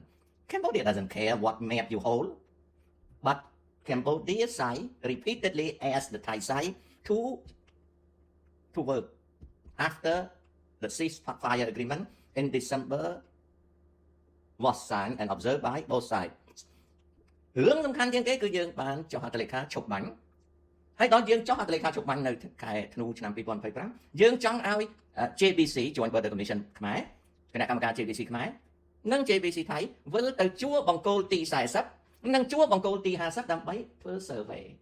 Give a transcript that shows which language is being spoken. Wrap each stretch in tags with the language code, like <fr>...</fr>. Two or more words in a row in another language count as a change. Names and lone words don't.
<en>Cambodia doesn't care what map you hold, but Cambodia side repeatedly asked the Thai side to work after the ceasefire agreement in December was signed and observed by both sides</en> <km>រឿងសំខាន់ជាងគេគឺយើងបានចុះហត្ថលេខាឈប់បាញ់ហើយដល់យើងចុះហត្ថលេខាឈប់បាញ់នៅខែធ្នូឆ្នាំ2025យើងចង់ឲ្យ JBC Joint Border Commission ខ្មែរគណៈកម្មការ JBC ខ្មែរនិង JBC ថៃវិលទៅជួបបង្គោលទី40និងជួបបង្គោលទី50ដើម្បីធ្វើ survey</km>